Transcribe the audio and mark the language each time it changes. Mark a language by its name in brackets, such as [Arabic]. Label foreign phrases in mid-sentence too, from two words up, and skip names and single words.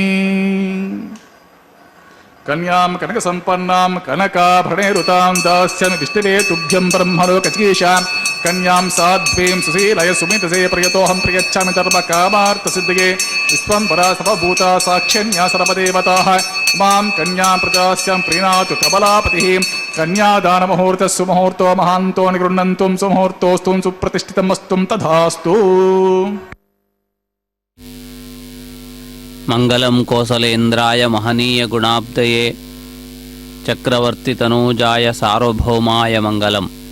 [Sanskrit] ಕನ್ಯಾಂ ಕನಕ ಸಂಪನ್ನಾಂ ಕನಕಾಭರಣೇರುತಾಂ ದಾಸ್ಯಾಮಿ ವಿಷ್ಣುವೇ ತುಭ್ಯಂ ಬ್ರಹ್ಮಲೋಕಚೀಶಾಂ ಕನ್ಯಾಂ ಸಾಧ್ವೀಂ ಸುಶೀಲಯ ಸುಮಿತಸೇ ಪ್ರಿಯತೋಹಂ ಪ್ರಿಯಚ್ಛಾಮಿ ಧರ್ಮ ಕಾಮಾರ್ಥ ಸಿದ್ಧಿಗೆ ವಿಶ್ವಂಬರಾ ಸರ್ವಭೂತಾ ಸಾಕ್ಷ್ಯನ್ಯಾ ಸರ್ವದೇವತಾಃ ಮಾಂ ಕನ್ಯಾಂ ಪ್ರಜಾಸ್ಯಾಂ ಪ್ರೀಣಾತು ಕಬಲಾಪತಿಃ ಕನ್ಯಾದಾನ ಮುಹೂರ್ತ ಸುಮುಹೂರ್ತೋ ಮಹಾಂತೋ ನಿಗೃಹ್ಣಂತುಂ ಸುಮುಹೂರ್ತೋಸ್ತುಂ ಸುಪ್ರತಿಷ್ಠಿತಮಸ್ತುಂ ತಥಾಸ್ತು. ಮಂಗಲಂ ಕೋಸಲೇಂದ್ರಾಯ ಮಹನೀಯ ಗುಣಾಬ್ಧಯೇ ಚಕ್ರವರ್ತಿ ತನೂಜಾಯ ಸಾರ್ವಭೌಮಾಯ ಮಂಗಲಂ.